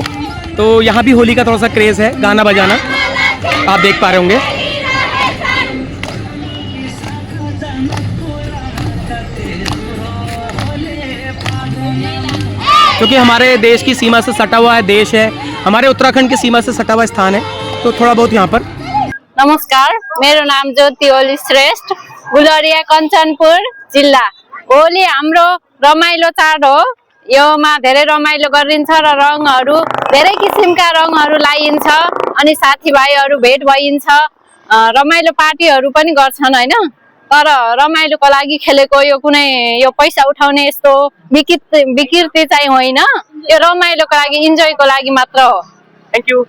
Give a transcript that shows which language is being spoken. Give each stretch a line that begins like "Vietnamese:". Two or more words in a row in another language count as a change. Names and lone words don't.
Hindi: तो यहाँ भी होली का थोड़ा सा क्रेज़ है, गाना बजाना आप देख पा रहे होंगे। क्योंकि हमारे देश की सीमा से सटा हुआ है देश है, हमारे उत्तराखंड की सीमा से सटा हुआ स्थान है, तो थोड़ा बहुत यहाँ पर।
Nepali: नमस्कार, मेरो नाम ज्योति ओली श्रेष्ठ, गुलरिया कञ्चनपुर जिल्ला। होली हाम्रो रमाइलो चाड हो। योमा धेरै रमाइलो गरिन्छ र रङहरू धेरै किसिमका रङहरू लाइन्छ, अनि साथीभाइहरू भेट भइन्छ, रमाइलो पार्टीहरू पनि गर्छन् हैन। तर रमाइलोको लागि खेलेको यो कुनै यो पैसा उठाउने यस्तो विकृति चाहिँ होइन, यो रमाइलोको लागि इन्जोयको लागि मात्र हो।
English: thank you.